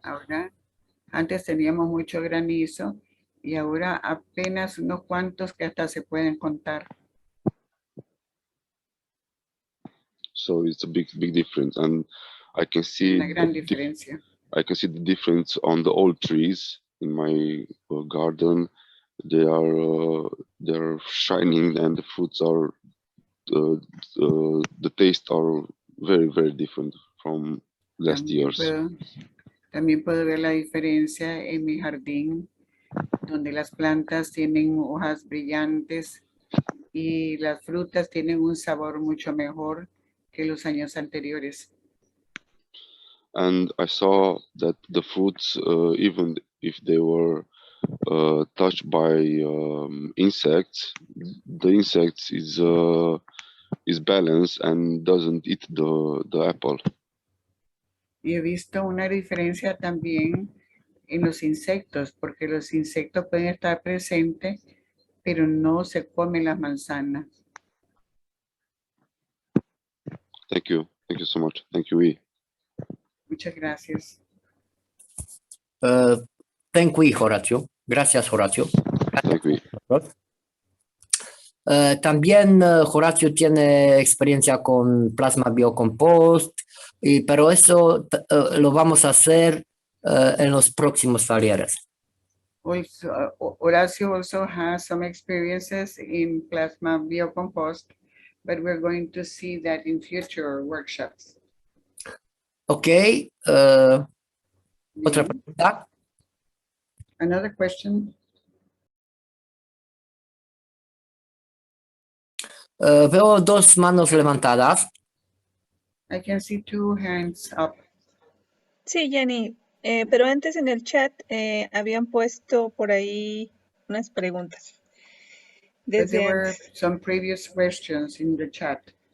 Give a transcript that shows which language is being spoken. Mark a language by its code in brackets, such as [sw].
[es] Ahora, antes teníamos mucho granizo y ahora apenas unos cuantos que hasta se pueden contar. [en] So it's a big difference, and I can see [es] Una gran diferencia. [en] I can see the difference on the old trees in my garden. They are shining, and the fruits are the taste are very different from last years. [es] También puedo ver la diferencia en mi jardín, donde las plantas tienen hojas brillantes y las frutas tienen un sabor mucho mejor que los años anteriores. [en] And I saw that the fruits, even if they were touched by insects, the insects is balanced and doesn't eat the apple. [es] Y he visto una diferencia también en los insectos, porque los insectos pueden estar presentes, pero no se comen las manzanas. [en] Thank you so much. Thank you, E. [es] Muchas gracias. [en] Thank you, Horacio. [es] Gracias, Horacio. [en] Thank you. [es] También Horacio tiene experiencia con plasma biocompost, pero eso lo vamos a hacer en los próximos talleres. [en] Also, Horacio also has some experiences in plasma biocompost, but we're going to see that in future workshops. [es] Ok, otra Bien. pregunta. [en] Another question. [es] Veo dos manos levantadas. [en] I can see two hands up. [es] Sí, Jenny, pero antes en el chat habían puesto por ahí unas preguntas. [en] But there [es] Desde [en] were [es] antes. [en] some previous questions in the chat.